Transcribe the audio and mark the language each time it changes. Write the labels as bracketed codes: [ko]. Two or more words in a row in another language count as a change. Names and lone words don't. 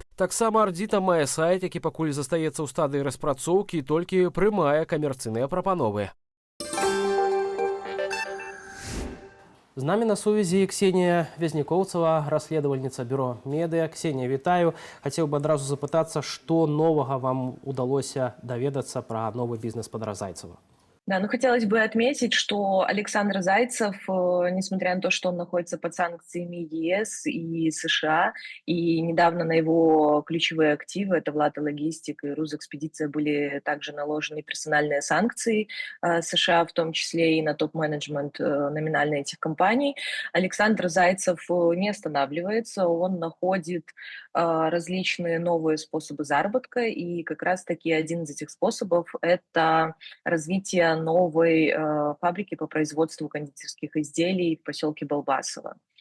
[be] Таксама «Ардзіта» мае сайт, які пакуль застаецца ў стадыі распрацоўкі і толькі прымае камерцыйныя прапановы. З намі на сувязі Ксенія Вязнікоўцава, расследавальніца бюро «Медыя». Ксенія, вітаю. Хацеў бы адразу запытацца, што новага вам удалося даведацца пра новы бізнес Павла Зайцева? [ru] Да, хотелось бы отметить, что Александр Зайцев, несмотря на то, что он находится под санкциями ЕС и США, и недавно на его ключевые активы, это Влата Логистик и Рузэкспедиция, были также наложены персональные санкции США, в том числе и на топ-менеджмент номинально этих компаний, Александр Зайцев не останавливается, он находит различные новые способы заработка, и как раз-таки один из этих способов – это развитие новой фабрики по производству кондитерских изделий в поселке Балбасово.